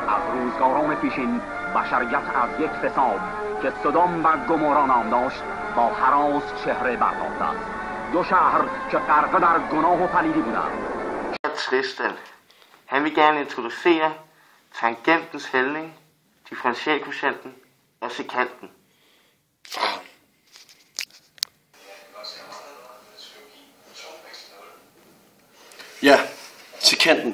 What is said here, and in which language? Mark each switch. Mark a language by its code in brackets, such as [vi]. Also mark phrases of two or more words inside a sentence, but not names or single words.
[fa] روزگاران پیشین بشریت از یک فساد که سدوم و گمورا نام داشت با هراس چهره برتافته است. دو شهر که غرقه در گناه و پلیدی بودند. [da] Tristan. Han vil gerne introducere tangentens hældning, differentialkvotienten og sekanten. Ja, sekanten.